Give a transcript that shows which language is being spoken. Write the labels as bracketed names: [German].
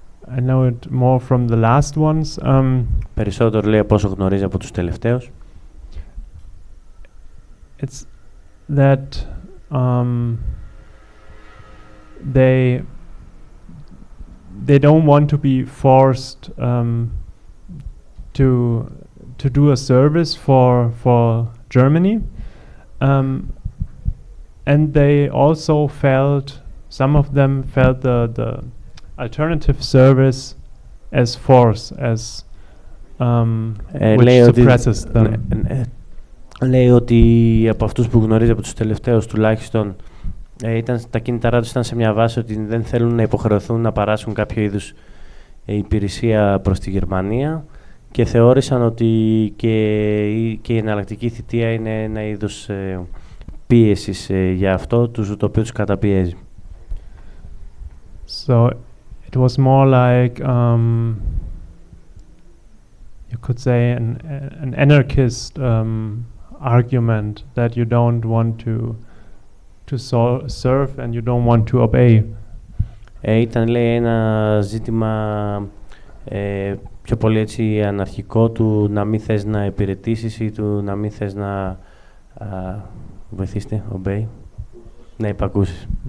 [English] I know it more from the last ones. [Greek] Περισσότερο λέει από όσο γνωρίζει από τους τελευταίους. [English] It's that they don't want to be forced to do a service for Germany, and they also felt, some of them felt the alternative service as force, as which suppresses them. [Greek] Λέει ότι από αυτούς που γνωρίζει, από τους τελευταίους τουλάχιστον, τα κίνηταρά τους ήταν σε μια βάση ότι δεν θέλουν να υποχρεωθούν να παράσχουν κάποιο είδους υπηρεσία προς τη Γερμανία και θεώρησαν ότι και η εναλλακτική θητεία είναι ένα είδος πίεσης για αυτό, το οποίο τους καταπιέζει. [English] So it was more like you could say an anarchist argument that you don't want to serve and you don't want to obey. [Greek] Ήταν, λέει, ένα ζήτημα πιο πολύ έτσι αναρχικό του να μην θες να υπηρετήσεις ή του να μην θες να βοηθήστε, obey, να υπακούσεις.